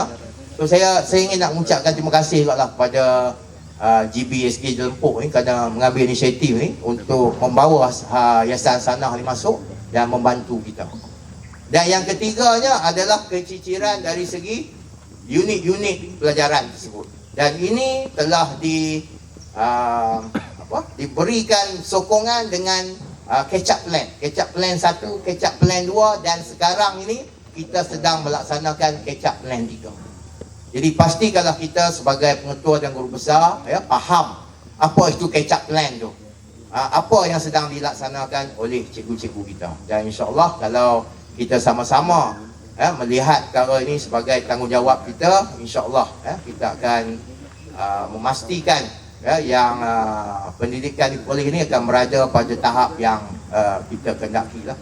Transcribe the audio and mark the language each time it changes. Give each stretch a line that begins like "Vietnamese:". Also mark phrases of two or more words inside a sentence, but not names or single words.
Malay: So saya ingin nak mengucapkan terima kasih juga lah kepada GBSK Jelempuk ni kerana mengambil inisiatif ni untuk membawa Yayasan Hasanah ni masuk dan membantu kita. Dan yang ketiganya adalah keciciran dari segi unit-unit pelajaran tersebut. Dan ini telah diberikan sokongan dengan
English: catch up plan. Catch up plan 1, catch up plan 2,
Malay: dan sekarang ini kita sedang melaksanakan
English: catch up plan
Malay: 3. Jadi pastikanlah kita sebagai pengetua dan guru besar faham apa itu
English: catch up plan
Malay: tu. Apa yang sedang dilaksanakan oleh cikgu-cikgu kita. Dan
Arabic: إن شاء الله
Malay: kalau kita sama-sama melihat perkara ini sebagai tanggungjawab kita,
Arabic: إن شاء الله
Malay: kita akan memastikan yang pendidikan di kolej ini akan berada pada tahap yang kita kendaki lah.